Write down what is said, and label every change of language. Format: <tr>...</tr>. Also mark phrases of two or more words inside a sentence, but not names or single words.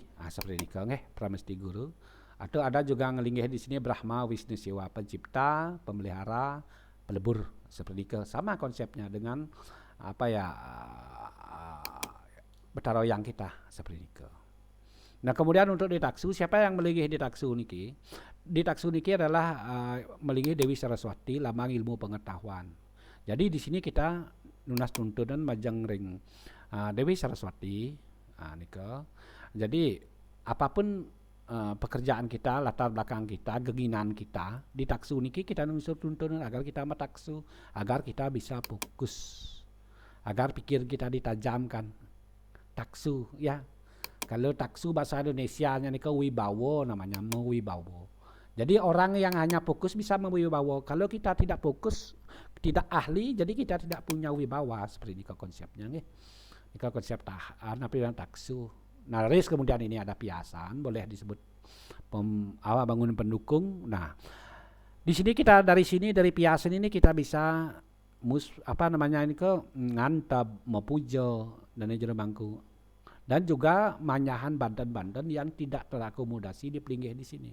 <id>Seperti ini Pramesti Guru. Atau ada juga ngelinggih di sini Brahma Wisnu Siwa, pencipta, pemelihara, pelebur, seperti itu. Sama konsepnya dengan apa ya, Betara yang kita seperti itu. Nah, kemudian untuk di taksu, siapa yang melingkih di taksu niki? Di taksu niki adalah melingkih Dewi Saraswati, lambang ilmu pengetahuan. Jadi di sini kita</id> <ban>nunas tuntunan majang ring Dewi Saraswati nika.</ban> <id>Jadi apapun pekerjaan kita, latar belakang kita, geginan kita, di taksu niki kita nulis tuntunan agar kita mataksu, agar kita bisa fokus, agar pikir kita ditajamkan. Taksu ya. Kalau taksu bahasa Indonesianya nika wibawo namanya, mewibawo. Jadi orang yang hanya fokus bisa mewibawo. Kalau kita tidak fokus, tidak ahli, jadi kita tidak punya wibawa, seperti ini konsepnya nggih. Nika konsep napilan taksu. Nah, ris kemudian ini ada piasan, boleh disebut bangunan pendukung. Nah, di sini kita dari piasan ini kita bisa ini ke ngantap, mepujo dan jero bangku. Dan juga manyahan banten-banten yang tidak terakomodasi di pelinggih di sini.</id>